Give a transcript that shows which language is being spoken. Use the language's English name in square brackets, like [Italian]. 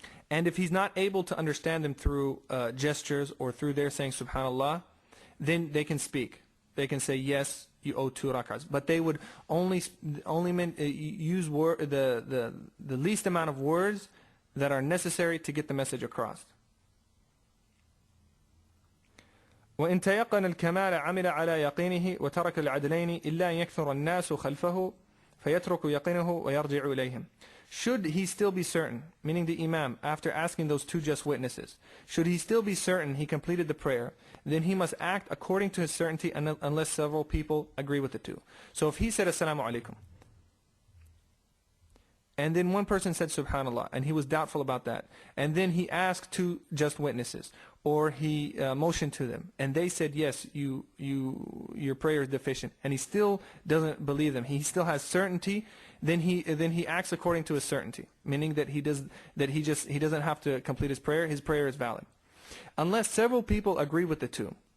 [English] And if he's not able to understand them through gestures or through their saying subhanallah, then they can speak. They can say, yes, you owe 2 rak'ahs. But they would only use the least amount of words that are necessary to get the message across. [Arabic] وإن تيقن الكمال عمل على يقينه وترك العدلين إلا أن يكثر الناس خلفه فيترك يقينه ويرجع إليهم. [English] Should he still be certain, meaning the imam, after asking those two just witnesses, should he still be certain he completed the prayer, then he must act according to his certainty unless several people agree with the two. So if he said assalamu alaikum, and then one person said subhanallah, and he was doubtful about that, and then he asked two just witnesses, or he motioned to them, and they said yes, your prayer is deficient, and he still doesn't believe them, he still has certainty, then he acts according to his certainty, meaning that he doesn't have to complete his prayer is valid, unless several people agree with the two.